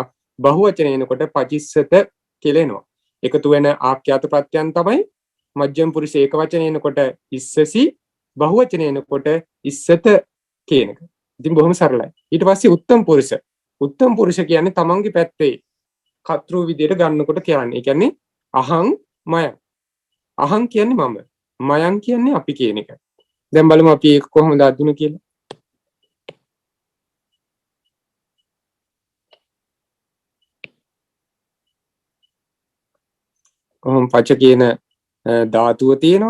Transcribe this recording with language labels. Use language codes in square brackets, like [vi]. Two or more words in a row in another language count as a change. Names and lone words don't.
[si] බහුවචන එනකොට පචිස්සත කියලා එනවා. එකතු වෙන ආඛ්‍යාත ප්‍රත්‍යයන් තමයි මජ්ජම පුරුෂ ඒක වචන එනකොට ඉස්සසි, බහුවචන එනකොට ඉස්සත කියන එක. ඉතින් බොහොම සරලයි. ඊට පස්සේ උත්තම පුරුෂ කියන්නේ තමන්ගේ පැත්තේ කර්තෘ විදියට ගන්නකොට කියන්නේ. ඒ කියන්නේ [pi] අහං මයං. [si] අහං කියන්නේ මම. මයං කියන්නේ අපි කියන එක. දැන් බලමු අපි ඒක කොහොමද අඳුන කියලා. කොහොම පච කියන ධාතුව තියෙනවා.